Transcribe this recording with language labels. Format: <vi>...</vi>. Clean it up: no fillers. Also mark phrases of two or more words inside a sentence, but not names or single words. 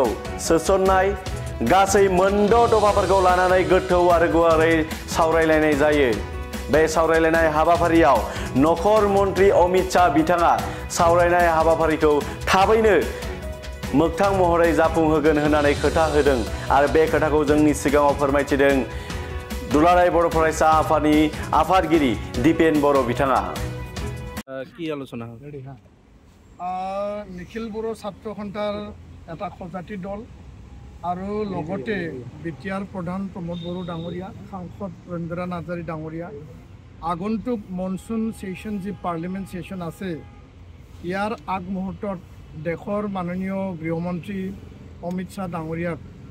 <brx>सोसननाय गासै 6 दफाफोरखौ लानानै गोथौ आरो गुवारै सावरायलायनाय जायो बे सावरायलायनाय हाबाफारियाव नखर मन्त्रि अमित शाह बिथाङा सावरायनाय हाबाफारिखौ थाबैनो मोगथां महरै जाफुंहोगोन होननानै खोथा होदों आरो बे खोथाखौ जोंनि सिगाङाव फोरमायथिदों दुलाराय बर' फरायसा आफादनि आफादगिरि दीपेन बर' बिथाङा</brx> <as>কি আলোচনা হবে নিখিল বড়ো ছাত্ৰ সন্থাৰ এটা সজাতি দল আৰু লগতে বিটিআৰ প্ৰধান প্ৰমোদ বড়ো ডাঙৰীয়া সাংসদ ৰঞ্জনা নাৰ্জাৰী ডাঙৰীয়া আগন্তুক</as> <en>monsoon session</en> <as>যি</as> <en>parliament session</en> <as>আছে ইয়াৰ আগমুহূৰ্তত দেশৰ মাননীয় গৃহমন্ত্ৰী অমিত শাহ ডাঙৰীয়াক</as>